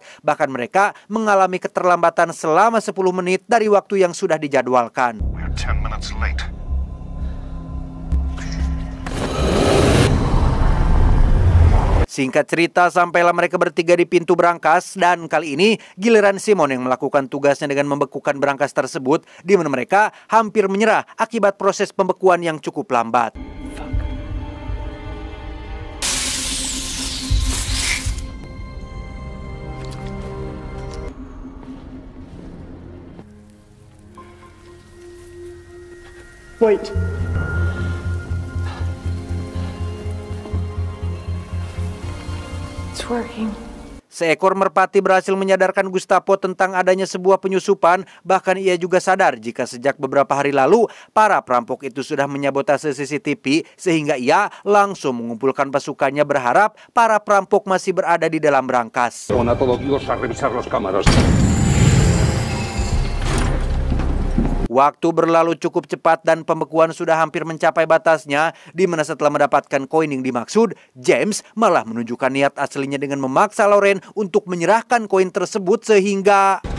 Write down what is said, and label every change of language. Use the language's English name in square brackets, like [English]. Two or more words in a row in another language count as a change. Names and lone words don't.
[Indonesian] Bahkan mereka mengalami keterlambatan selama 10 menit dari waktu yang sudah dijadwalkan. [English] We're 10 minutes late. [Indonesian] Singkat cerita, sampailah mereka bertiga di pintu berangkas dan kali ini giliran Simon yang melakukan tugasnya dengan membekukan berangkas tersebut, di mana mereka hampir menyerah akibat proses pembekuan yang cukup lambat. [English] Wait. It's working. [Indonesian] Seekor merpati berhasil menyadarkan Gustavo tentang adanya sebuah penyusupan. Bahkan ia juga sadar jika sejak beberapa hari lalu para perampok itu sudah menyabotase CCTV, sehingga ia langsung mengumpulkan pasukannya berharap para perampok masih berada di dalam berangkas. [Spanish] Pon a todo Dios a revisar los cámaras. [Indonesian] Waktu berlalu cukup cepat dan pembekuan sudah hampir mencapai batasnya, di mana setelah mendapatkan koin yang dimaksud, James malah menunjukkan niat aslinya dengan memaksa Loren untuk menyerahkan koin tersebut sehingga...